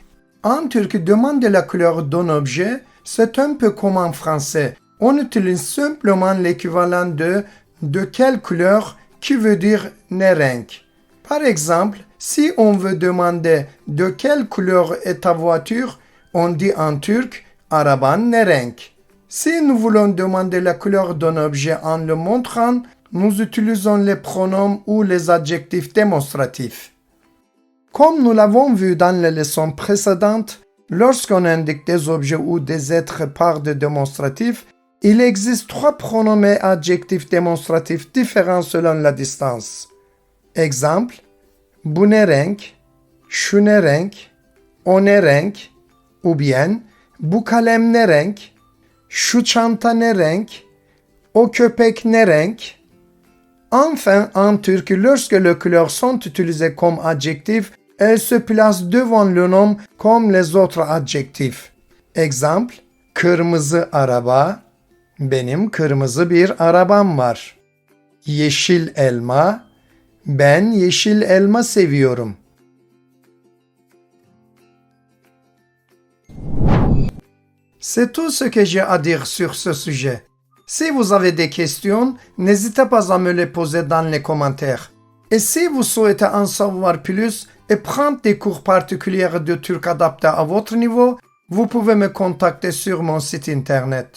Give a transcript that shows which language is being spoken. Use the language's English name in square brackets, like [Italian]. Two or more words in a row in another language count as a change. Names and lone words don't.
[French] En turc, demander la couleur d'un objet, c'est un peu comme en français. On utilise simplement l'équivalent de quelle couleur qui veut dire [Turkish] ne renk. [French] Par exemple, si on veut demander de quelle couleur est ta voiture, on dit en turc [Turkish] araban ne renk. [French] Si nous voulons demander la couleur d'un objet en le montrant, nous utilisons les pronoms ou les adjectifs démonstratifs. Comme nous l'avons vu dans les leçons précédentes, lorsqu'on indique des objets ou des êtres par des démonstratifs, il existe trois pronoms et adjectifs démonstratifs différents selon la distance. Exemple, [Turkish] bu ne renk, şu ne renk, o ne renk, [French] ou bien [Turkish] bu kalem ne renk, şu çanta ne renk, o köpek ne renk. [French] Enfin, en turc, lorsque les couleurs sont utilisées comme adjectifs, elles se placent devant le nom comme les autres adjectifs. Exemple, [Turkish] kırmızı araba, benim kırmızı bir arabam var. Yeşil elma, ben yeşil elma seviyorum. [French] C'est tout ce que j'ai à dire sur ce sujet. Si vous avez des questions, n'hésitez pas à me les poser dans les commentaires. Et si vous souhaitez en savoir plus et prendre des cours particuliers de turc adaptés à votre niveau, vous pouvez me contacter sur mon site internet.